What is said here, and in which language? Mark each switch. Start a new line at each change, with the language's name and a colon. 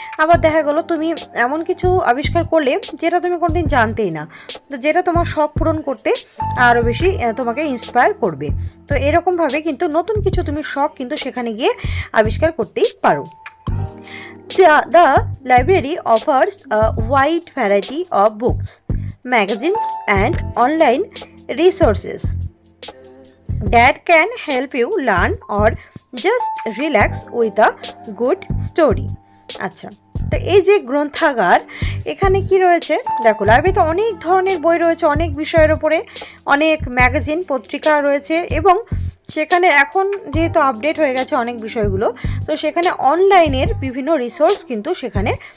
Bangla: আবার দেখা গেল তুমি এমন কিছু আবিষ্কার করলে যেটা তুমি কোনোদিন জানতেই না, তো যেটা তোমার শখ পূরণ করতে আরও বেশি তোমাকে ইন্সপায়ার করবে। তো এরকমভাবে কিন্তু নতুন কিছু তুমি শখ কিন্তু সেখানে গিয়ে আবিষ্কার করতেই পারো।
English: The library offers a wide variety of books, magazines and online resources that can help you learn or just relax with a good story.
Bangla: আচ্ছা, তো এই যে গ্রন্থাগার, এখানে কি রয়েছে দেখো, লাইব্রেরিতে অনেক ধরনের বই রয়েছে, অনেক বিষয়ের ওপরে অনেক ম্যাগাজিন পত্রিকা রয়েছে, এবং সেখানে এখন যেহেতু আপডেট হয়ে গেছে অনেক বিষয়গুলো, তো সেখানে অনলাইনের বিভিন্ন রিসোর্স কিন্তু সেখানে